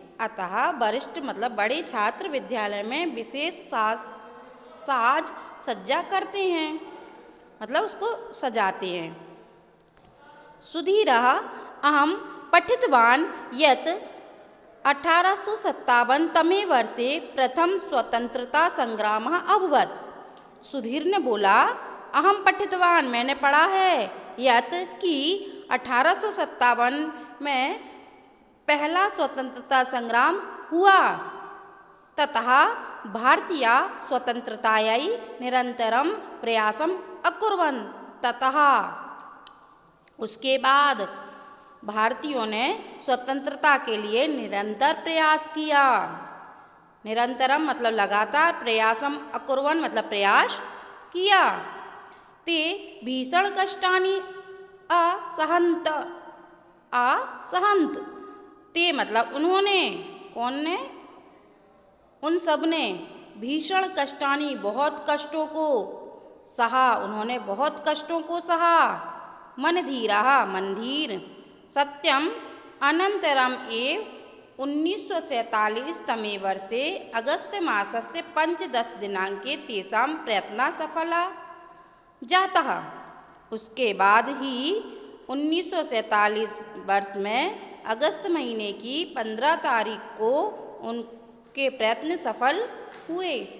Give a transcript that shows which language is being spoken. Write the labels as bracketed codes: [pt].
[hi] अतः वरिष्ठ मतलब बड़े छात्र विद्यालय में विशेष साज सज्जा करते हैं, मतलब उसको सजाते हैं। [sa] सुधीरः अहं पठितवान् यत् 1857 तमे वर्षे प्रथम स्वतंत्रता संग्रामः अभवत्। [hi] सुधीर ने बोला, [sa] अहम पठितवान [hi] मैंने पढ़ा है, यत् कि 1857 में पहला स्वतंत्रता संग्राम हुआ, [sa] ततः भारतीय स्वतंत्रतायै निरंतरं प्रयासम् अकुर्वन्, [hi] ततः उसके बाद भारतीयों ने स्वतंत्रता के लिए निरंतर प्रयास किया। निरंतरम मतलब लगातार, [sa] प्रयासम अकुर्वन् [hi] मतलब प्रयास किया। [sa] ते भीषण कष्टानि असहन्त, [hi] ते मतलब उन्होंने, कौन ने, उन सब ने, भीषण कष्टानि बहुत कष्टों को सहा, उन्होंने बहुत कष्टों को सहा। [sa] मनधीरः मनधीर, सत्यम अनंतरम एव 1947 तमे वर्षे अगस्त मासस्य 15 दिनांके तेषां प्रयत्नः सफलः जातः। [hi] उसके बाद ही 1947 वर्ष में अगस्त महीने की 15 तारीख को उनके प्रयत्न सफल हुए।